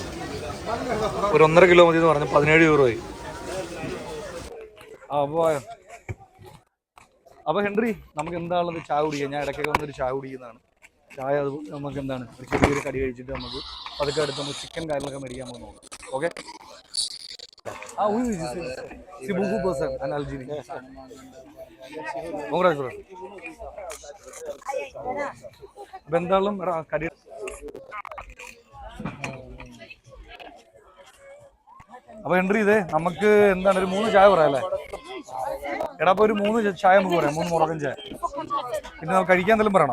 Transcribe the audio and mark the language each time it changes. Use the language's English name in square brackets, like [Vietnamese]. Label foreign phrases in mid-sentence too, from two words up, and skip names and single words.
[Malayalam] ഒരു 1.5 കിലോ മതി എന്ന് പറഞ്ഞു, 17 യൂറോയായി. അപ്പോൾ ഹെൻറി, നമുക്ക് എന്താണുള്ളത് ചായ കുടിക്കുക. ഞാൻ ഇടയ്ക്കൊക്കെ വന്നൊരു ചായ കുടിക്കുന്നതാണ്. ചായ അതുപോലെ നമുക്ക് എന്താണ് ഒരു ചെറിയൊരു കടി കഴിച്ചിട്ട് നമുക്ക് അതൊക്കെ അടുത്ത് നമുക്ക് ചിക്കൻ കാര്യങ്ങളൊക്കെ മേടിക്കാൻ പോകുന്ന നോക്കാം. ഓക്കെ. [French] oui, c'est beaucoup pour ça en Algérie. [English] Congratulations. [Malayalam] ബന്ധാളും കടി. അപ്പൊ ഹെൻറി, ഇതേ നമുക്ക് എന്താണ് ഒരു 3 ചായ പറയാം അല്ലേ? എടാ, അപ്പൊ ഒരു 3 ചായ നമുക്ക് പറയാം, 3 മുറകൻ ചായ. പിന്നെ നമുക്ക് കഴിക്കാൻ എന്തെങ്കിലും പറയണോ?